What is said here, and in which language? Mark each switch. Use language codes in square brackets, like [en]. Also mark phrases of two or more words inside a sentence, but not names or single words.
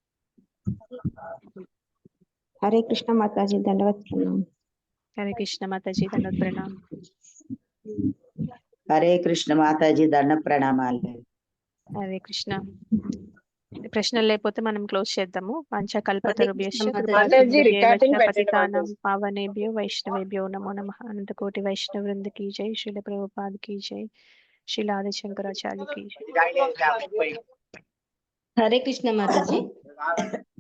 [te] హరే కృష్ణ మాతాజీ, దండవత్ ప్రణామం. హరే కృష్ణ మాతాజీ, దండవత్ ప్రణామం. హరే కృష్ణ మాతాజీ, దండ ప్రణామాలు. హరే కృష్ణ. ప్రశ్నలు లేకపోతే మనం క్లోజ్ చేద్దాము. [sa] పంచకల్పతరుభ్యశ్చ పతితానాం పావనేభ్యో వైష్ణవేభ్యో నమో నమః. [te] అనంతకోటి వైష్ణవ వృంద [hi] की जय. [te] శ్రీల ప్రభుపాద [hi] की जय. [te] శ్రీల ఆది శంకరాచార్య [hi] की जय. [te] హరే కృష్ణ మాతాజీ.